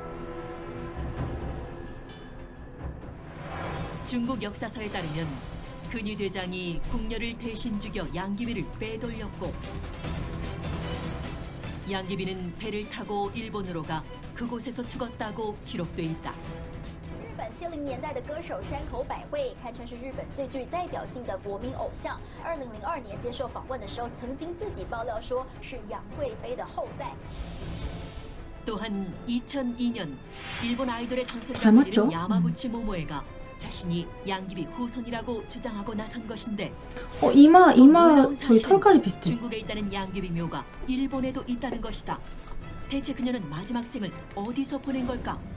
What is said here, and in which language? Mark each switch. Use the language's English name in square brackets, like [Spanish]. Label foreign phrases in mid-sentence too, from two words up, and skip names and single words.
[Korean] 중국 역사서에 따르면 근위 대장이 궁녀를 대신 죽여 양귀비를 빼돌렸고, 양귀비는 배를 타고 일본으로 가 그곳에서 죽었다고 기록돼 있다. [Chinese] 日本70年代的歌手山口百惠堪称是日本最具代表性的国民偶像。2002年接受访问的时候，曾经自己爆料说是杨贵妃的后代。 [Korean] 또한 2002년 일본 아이돌의 전세를 닮았죠? 벌이는 야마구치 모모에가 자신이 양귀비 후손이라고 주장하고 나선 것인데, 이마 놀라운 저희 사실은 털까지 비슷해. 중국에 있다는 양귀비 묘가 일본에도 있다는 것이다. 대체 그녀는 마지막 생을 어디서 보낸 걸까?